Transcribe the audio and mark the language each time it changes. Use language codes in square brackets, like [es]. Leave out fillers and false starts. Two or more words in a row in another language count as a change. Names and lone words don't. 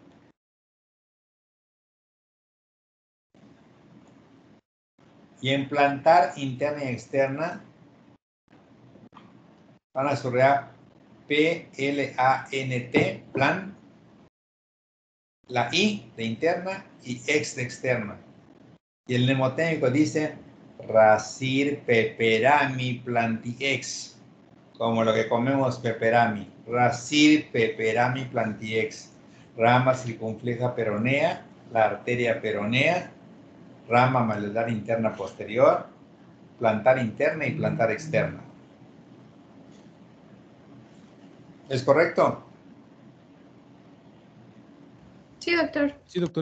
[es] Y en plantar interna y externa, van a subrayar P, L, A, N, T, plan, la I de interna y X de externa. Y el mnemotécnico dice racir peperami plantiex, como lo que comemos peperami. Racir peperami plantiex. Rama circunfleja peronea, la arteria peronea, rama maleolar interna posterior, plantar interna y plantar externa. ¿Es correcto? Sí, doctor. Sí, doctor, es